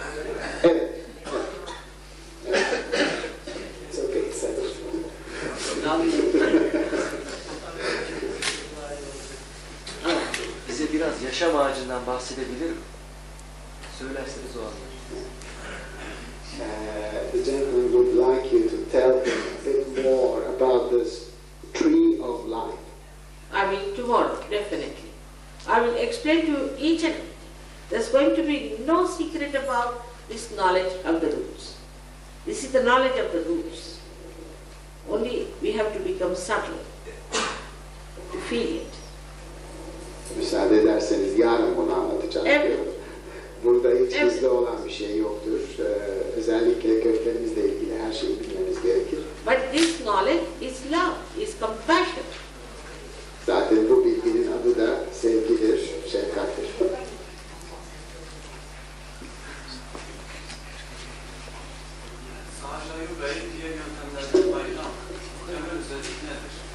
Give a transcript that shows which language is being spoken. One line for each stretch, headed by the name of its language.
Turkish: Öyle değil mi? Evet.
English: It's okay, it's okay.
Turkish: Bize biraz yaşam ağacından bahsedebilir mi? Söylerseniz o anlar.
English: The gentleman would like you to tell him a bit more about this tree of life. I mean, tomorrow, definitely. I will explain to you each and there's going to be no secret about this knowledge of the roots. This is the knowledge of the roots. Only we have to become subtle to feel it.
Turkish: Müsaade ederseniz yarın bunu anlatacağım. Evet. Burada hiç gizli olan bir şey yoktur. Özellikle köklerimizle ilgili her şeyi bilmemiz gerekir.
English: But this knowledge is love, is compassion.
Turkish: Zaten bu bilginin adı da sevgidir, şefkattir. Sahaja Yoga'yı diğer yöntemlerden ayıran temel özellik nedir?